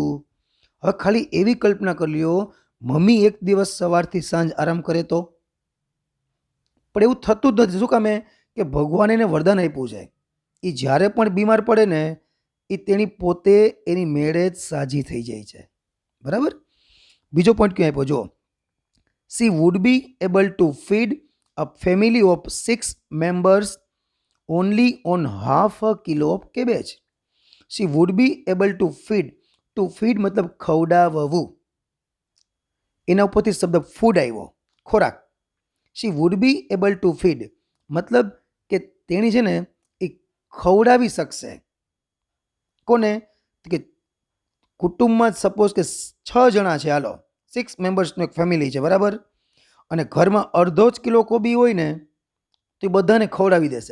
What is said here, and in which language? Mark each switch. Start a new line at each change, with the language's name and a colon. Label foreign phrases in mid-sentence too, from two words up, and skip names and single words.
Gujarati: હવે ખાલી એવી કલ્પના કરી લ્યો, મમ્મી એક દિવસ સવારથી સાંજ આરામ કરે તો? પણ એવું થતું જ નથી. શું કામે? કે ભગવાને એને વરદાન આપ્યું છે, એ જ્યારે પણ બીમાર પડે ને એ તેની પોતે એની મેળે જ સાજી થઈ જાય છે. બરાબર? બીજો પોઈન્ટ ક્યાં આપ્યો જો,
English: she would be able to feed a family of 6 members only on half a kilo of cabbage. She would be able to feed. To feed
Gujarati: મતલબ ખવડાવવું, એના ઉપરથી શબ્દ ફૂડ આવ્યો, ખોરાક.
English: she would be able to feed
Gujarati: મતલબ કે તેણી છે ને એ ખવડાવી શકશે. કોને? કે કુટુંબમાં સપોઝ કે 6 જણા છે, હાલો, 6 મેમ્બર્સનું એક ફેમિલી છે, બરાબર, અને ઘરમાં અડધો જ કિલો કોબી હોય ને તો એ બધાને ખવડાવી દેશે.